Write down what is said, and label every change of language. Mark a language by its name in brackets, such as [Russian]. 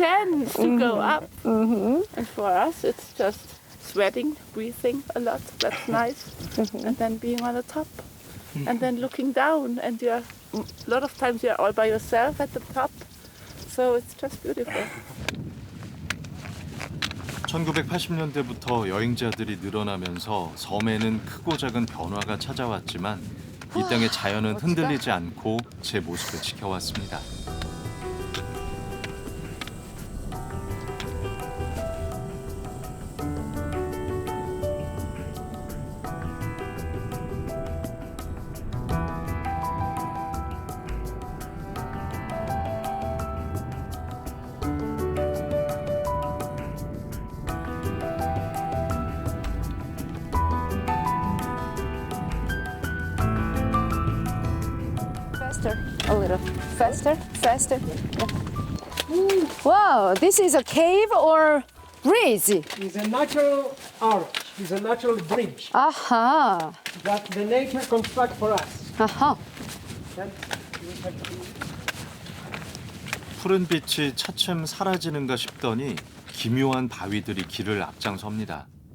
[English] sense to go up." And for us, it's just sweating, breathing a lot. That's nice. And then being on the top, and then looking down, and a lot of times you're all by yourself at the top. So it's just beautiful. [Korean] 1980년대부터 여행자들이 늘어나면서 섬에는 크고 작은 변화가 찾아왔지만 이 땅의 자연은 흔들리지 않고 제 모습을 지켜왔습니다. [English] Faster, a little. Faster, faster. Yeah. Wow, this is a cave or bridge? It's a natural arch, it's a natural bridge Aha, that the nature construct for us. aha. [Korean] 푸른 빛이 차츰 사라지는가 싶더니 기묘한 바위들이 길을 앞장섭니다.